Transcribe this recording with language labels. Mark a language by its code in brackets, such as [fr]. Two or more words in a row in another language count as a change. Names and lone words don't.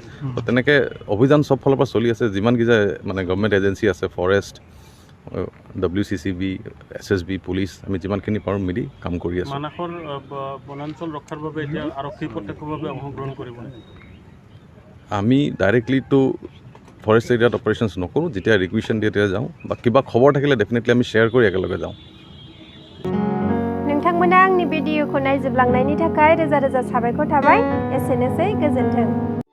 [as] তো তেনেকৈ অভিযান চব ফালৰ পৰা চলি আছে। যিমানকেইটা মানে [en] government agency [as] আছে, ফৰেষ্ট, WCCB, SSB, পুলিচ, আমি যিমানখিনি পাৰোঁ মিলি কাম কৰি আছোঁ। মানাহৰ বনাঞ্চল ৰক্ষাৰ বাবে এতিয়া আৰক্ষী প্ৰত্যক্ষভাৱে অংশগ্ৰহণ কৰিব। আমি ডাইৰেক্টলিতো [en] forest area [as] অপাৰেশ্যনছ নকৰোঁ, যেতিয়া ৰিকুৱেশ্যন দিয়ে তেতিয়া যাওঁ, বা কিবা খবৰ থাকিলে ডেফিনেটলি আমি শ্বেয়াৰ কৰি একেলগে যাওঁ। [brx] नोंथांमोना आंनि भिडिअखौ नायजोबलांनायनि थाखाय रोजा रोजा साबायखर थाबाय। एसेनोसै, गोजोन्थों।